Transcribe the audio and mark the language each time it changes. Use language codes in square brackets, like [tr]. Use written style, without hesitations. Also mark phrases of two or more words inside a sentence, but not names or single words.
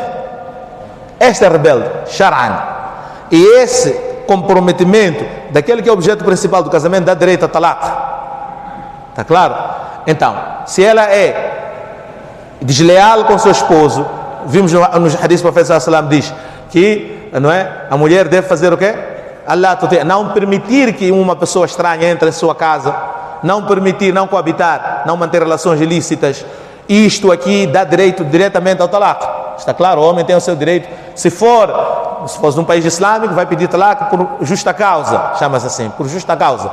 [pt] Esta é rebelde, shar'an. E esse comprometimento daquele que é o objeto principal do casamento dá direito a talaq. Está claro? Então, se ela é desleal com seu esposo, vimos nos hadiths do profeta [ar] صلى الله عليه وسلم, [pt] diz que, não é, a mulher deve fazer o quê? Não permitir que uma pessoa estranha entre em sua casa, não permitir, não coabitar, não manter relações ilícitas. Isto aqui dá direito diretamente ao talaq. Está claro? O homem tem o seu direito. Se fosse num país islâmico, vai pedir talaq por justa causa, chama-se assim, por justa causa.